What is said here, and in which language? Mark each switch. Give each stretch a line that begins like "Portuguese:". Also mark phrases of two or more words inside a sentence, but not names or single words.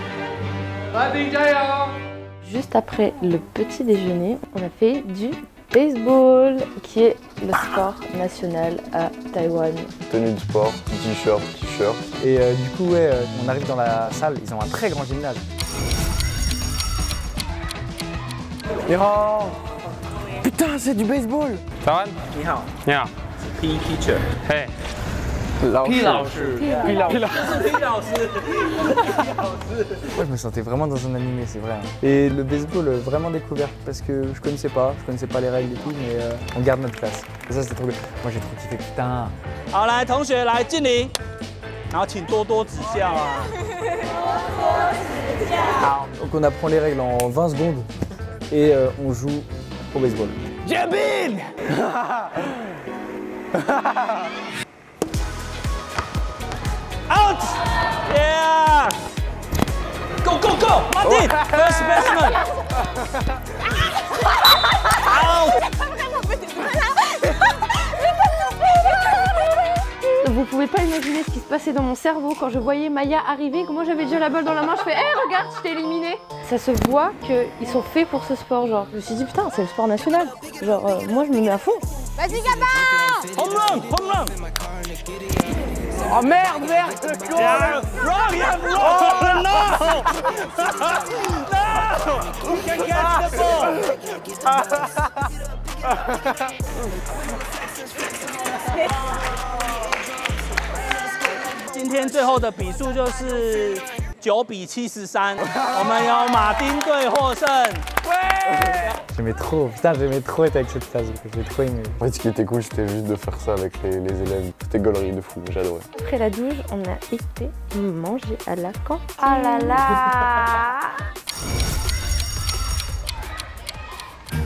French: Juste après le petit déjeuner, on a fait du baseball, qui est le sport national à Taïwan. Tenue de sport, t-shirt. Et du coup, ouais, on arrive dans la salle, ils ont un très grand gymnase. Putain, c'est du baseball. Taran?
Chinese: 你好. Yeah.
English: P teacher. Hey.
Chinese: P 老师。
French: Moi, je me sentais vraiment dans un animé, c'est vrai. Hein. Et le baseball, vraiment découvert, parce que je connaissais pas les règles et tout, mais on garde notre place. Et ça, c'était trop bien. Moi, j'ai trop kiffé, putain.
Chinese: 好，来，同学来敬礼，然后请多多指教啊。好。
French: Donc, on apprend les règles en 20 secondes et on joue au baseball.
English: Jabin! Out! Yeah! Go, go, go! Martin! First baseman! Out!
French: Vous pouvez pas imaginer ce qui se passait dans mon cerveau quand je voyais Maya arriver, comment j'avais déjà la balle dans la main, je fais hey, regarde, je t'ai éliminé. Ça se voit qu'ils sont faits pour ce sport, genre. Je me suis dit putain, c'est le sport national. Genre, moi je me mets à fond. Vas-y, Gabin!
English: Home run! Home run!
French: Oh merde, merde, quoi?
English: Yeah, wrong! Yeah, wrong! No! No! Who can catch the ball?
Chinese: 今天最后的比数就是9比73，我们由马丁队获胜。
French: J'aimais trop, putain, j'aimais trop être avec cette classe, j'ai trop aimé. En fait, ce qui était cool, c'était juste de faire ça avec les élèves. C'était gaulerie de fou, j'adorais. Après la douche, on a été manger à la cantine. Oh là là!